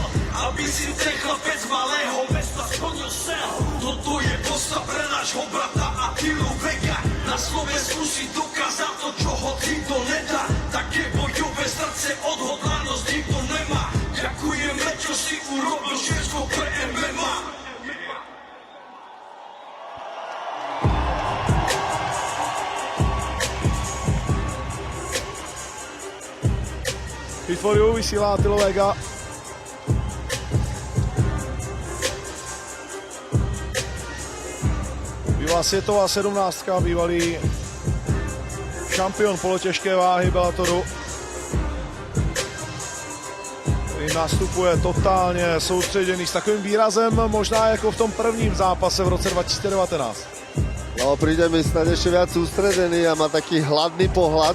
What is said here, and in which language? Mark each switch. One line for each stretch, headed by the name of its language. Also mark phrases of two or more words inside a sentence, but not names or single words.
Slovak: Aby si ten chlapec malého mesta splnil sen. Toto je posta pre nášho brata Attilu Veka. Na Slovensku si dokázal to, čo ho nikto nedá. Také bojové srdce, odhodlanosť nikto nemá. Ďakujeme, čo si urobil všetko pre MMA.
English: Hit for you
Czech: vysílá Attila Vega. Bývalá světová 17, bývalý šampion polotěžké váhy Bellatoru. Který nastupuje totálně soustředěný s takovým výrazem, možná jako v tom prvním zápase v roce 2019. No,
Slovak: príde mi snad ešte viac sústredený a má taký hladný pohľad.